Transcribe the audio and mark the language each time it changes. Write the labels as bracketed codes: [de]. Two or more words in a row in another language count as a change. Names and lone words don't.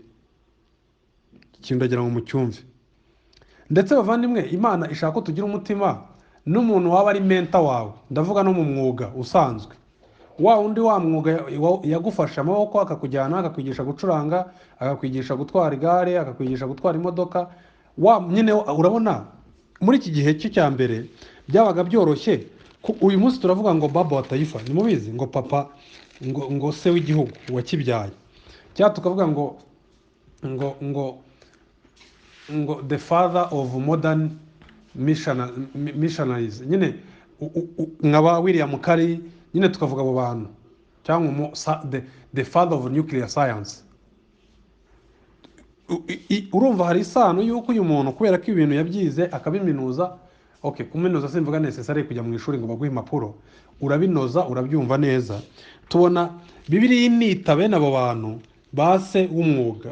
[rw] Ikintu ndagira ngo mucyumve. Ndetse bavandimwe, Imana ishaka ko tugira umutima n'umuntu waba ari menta wawe, ndavuga no mu mwuga usanzwe, wa undi wa mwuga yagufasha amaboko akakujyana akakwigisha gucuranga, akakwigisha gutwara igare, akakwigisha gutwara imodoka, nyine urabona muri iki gihe cyo cya mbere byabaga byoroshye. Uyu munsi turavuga ngo [sw] baba wa taifa, [rw] nimubizi ngo papa ngo se w'igihugu wakibyaye, cyangwa tukavuga ngo [en] the father of modern missionaries, [rw] nyine nkaba William Carey, nyine tukavuga abo bantu, cyangwa [en] the father of nuclear science. [rw] Urumva hari isano yuko uyu muntu kubera ko ibintu yabyize akabiminuza. Okay, kuminuza simvuga necessary kujya mu ishuri ngo baguhe impapuro, urabinoza urabyumva neza. Tubona Bibiliya inita bene abo bantu base w'umwuga.